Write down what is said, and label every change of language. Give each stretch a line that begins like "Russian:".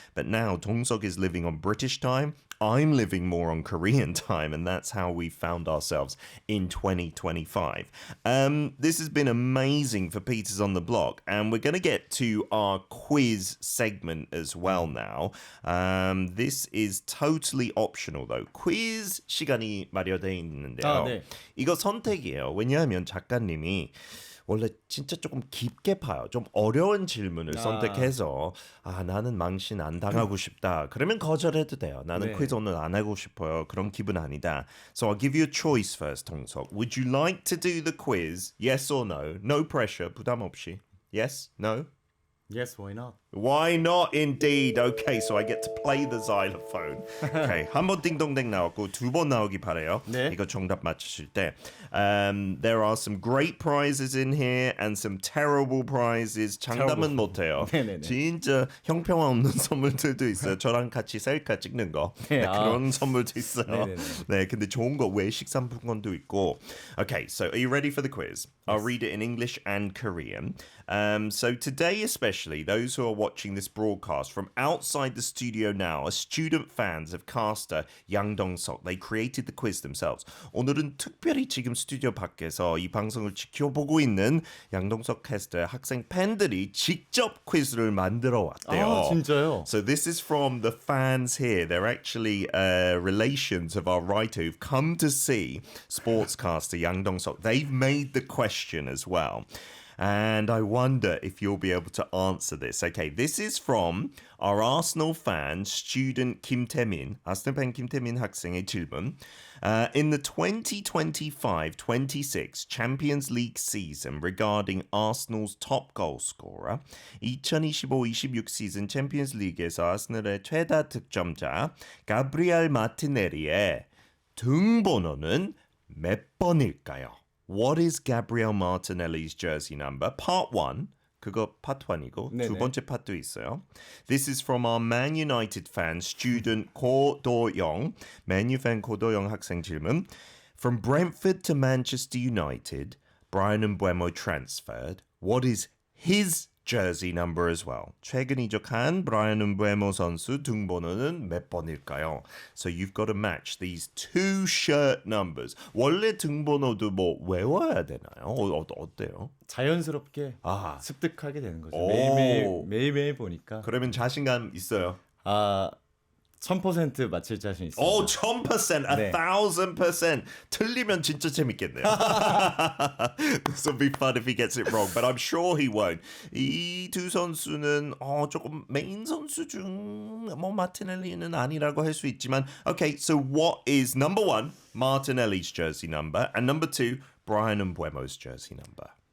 English: But now Dong-seok is living on British time. I'm living more on Korean time, and that's how we found ourselves in 2025. This has been amazing for Peters on the Block, and we're going to get to our quiz segment as well now. This is totally optional, though.
Korean: quiz 시간이 마련되어 있는데요. 네. 이거 선택이에요. 왜냐하면 작가님이 원래 진짜 조금 깊게 봐요. 좀 어려운 질문을 선택해서 나는 망신 안 당하고 싶다. 그러면 거절해도 돼요. 나는 네. 퀴즈 오늘 안 하고 싶어요. 그런 기분 아니다.
English: So I'll give you a choice first, 동석. Would you like to do the quiz? Yes or no? No pressure.
Korean: 부담 없이.
English: Yes? No? Yes, why not? Why not indeed? Okay, so I get to play the xylophone.
Korean: Okay, 한 번 띵동댕 나왔고 두 번 나오기 바래요. 네. 이거 정답 맞추실 때.
English: There are some great prizes in here and some terrible prizes.
Korean: 장담은 못해요. 네네네. 진짜 형평화 없는 선물들도 있어요. 저랑 같이 셀카 찍는 거. 네, 그런 선물도 있어요. 네네네. 네, 근데 좋은 거 외식 상품권도 있고.
English: Okay, so are you ready for the quiz? I'll read it in English and Korean. So today especially, those who are watching this broadcast from outside the studio now are student fans of caster Yang Dong-seok. They created the quiz themselves.
Korean: 오늘은 특별히 지금 스튜디오 밖에서 이 방송을 지켜보고 있는 양동석 캐스터의 학생 팬들이 직접 퀴즈를 만들어 왔대요. 진짜요?
English: So this is from the fans here. They're actually relations of our writer who've come to see sportscaster Yang Dong-seok. They've made the question as well. And I wonder if you'll be able to answer this. Okay, this is from our Arsenal fan, student Kim Tae-min. Arsenal fan
Korean: Kim Tae-min 학생의 질문.
English: In the 2025-26 Champions League season regarding Arsenal's top goal scorer,
Korean: 2025-26 시즌 챔피언스 리그에서 아스널의 최다 득점자 가브리엘 마티넬리의 등번호는 몇 번일까요?
English: What is Gabriel Martinelli's jersey number? Part 1.
Korean: 그거 part 1이고 두 번째 part도 있어요.
English: This is from our Man United fan, student 고도영. Man U fan 고도영
Korean: 학생 질문.
English: From Brentford to Manchester United, Brian Mbeumo transferred. What is his jersey number as well.
Korean: 최근 이적한 브라이언 음베모 선수 등번호는 몇 번일까요?
English: So you've got to match these two shirt numbers.
Korean: 원래 등번호도 뭐 외워야 되나요? 어때요? 자연스럽게 아. 습득하게 되는 거죠. 오. 매일매일 보니까 그러면 자신감 있어요? 1000% 맞힐 자신 있습니다. 오, 1000%, 네. 1000%. 틀리면 진짜 재밌겠네요.
English: This will be fun if he gets it wrong, but I'm sure he won't.
Korean: 이 두 선수는 조금 메인 선수 중 마티넬리는 아니라고 할 수 있지만,
English: okay, so what is number one, Martinelli's jersey number, and number two, Brian Mbeumo's jersey number?